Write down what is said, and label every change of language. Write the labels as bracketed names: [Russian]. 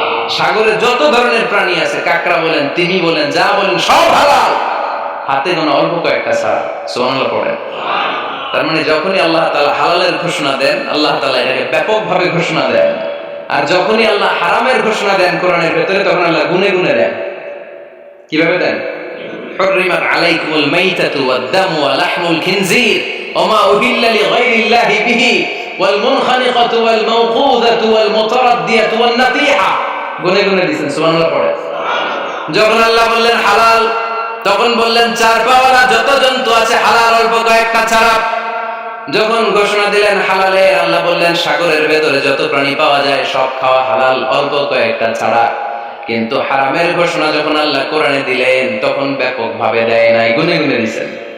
[Bangla] সাগরে যত ধরনের প্রাণী আছে, কাঁকড়া বলেন, তিমি বলেন, যা বলেন, সব হালাল, হাতে গোনা অল্প কয়েকটা ছাড়া। সুবহানাল্লাহ পড়েন। তার মানে যখনই আল্লাহ তাআলা হালালের ঘোষণা দেন, আল্লাহ তাআলা এটাকে ব্যাপকভাবে ঘোষণা দেন। আর যখনই আল্লাহ হারামের ঘোষণা দেন কোরআনের ভেতরে, তখন আল্লাহ গুনে গুনে দেন। কিভাবে দেন? [Arabic] حرمت عليكم الميتة والدم ولحم الخنزير وما أهل لغير الله به والمنخنقة والموقوذة والمتردية والنطيحة। [Bangla] গুনে গুনে দিয়েছেন। সুবহানাল্লাহ পড়ে। যখন আল্লাহ বললেন হালাল, তখন বললেন চার পাওয়ালা যত জন্তু আছে হালাল, অল্প কয়েকটা ছাড়া। যখন ঘোষণা দিলেন হালালে, আল্লাহ বললেন সাগরের ভেতরে যত প্রাণী পাওয়া যায় সব খাওয়া হালাল, অল্প কয়েকটা ছাড়া। কিন্তু হারামের ঘোষণা যখন আল্লাহ কোরআনে দিলেন, তখন ব্যাপকভাবে দেয় নাই, গুনে গুনে দিয়েছেন।